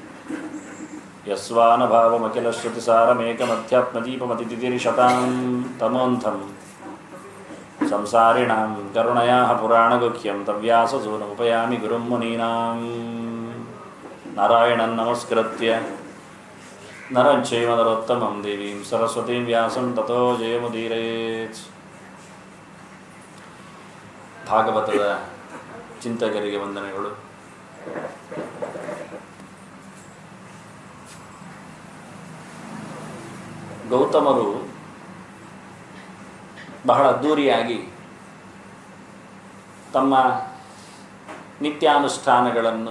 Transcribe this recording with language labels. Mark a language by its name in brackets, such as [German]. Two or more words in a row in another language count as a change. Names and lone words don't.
[Sanskrit] यस्वानुभावमखिलश्रुतिसारमेकमध्यात्मदीपमतितिरिशतां तमोन्थं संसारिणां करुणयाः पुराणगुह्यं तव्याससूनमुपयामि गुरुं मुनीनां नारायणं नमस्कृत्य नरं चैव नरोत्तमं देवीं सरस्वतीं व्यासं ततो जयमुदीरयेत्. [Kannada] ಭಾಗವತದ ಚಿಂತಕರಿಗೆ ವಂದನೆಗಳು. ಗೌತಮರು ಬಹಳ ಅದ್ಧೂರಿಯಾಗಿ ತಮ್ಮ ನಿತ್ಯಾನುಷ್ಠಾನಗಳನ್ನು